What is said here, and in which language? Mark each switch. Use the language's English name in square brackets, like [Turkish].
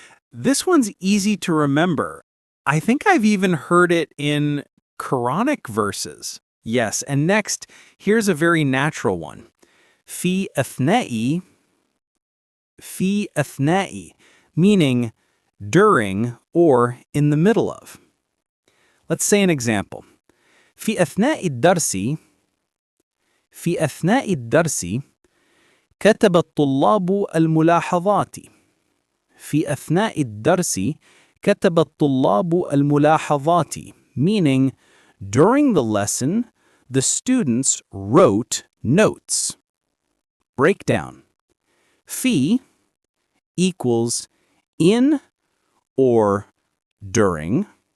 [English] This one's easy to remember. I think I've even heard it in Quranic verses. Yes, and next, here's a very natural one. في أثناء, في أثناء, meaning during or in the middle of. Let's say an example. [Arabic] في أثناء الدرس, في أثناء الدرس كتب الطلاب الملاحظات. في أثناء الدرس كتب الطلاب الملاحظات, [English] meaning during the lesson, the students wrote notes. Breakdown. في equals in or during.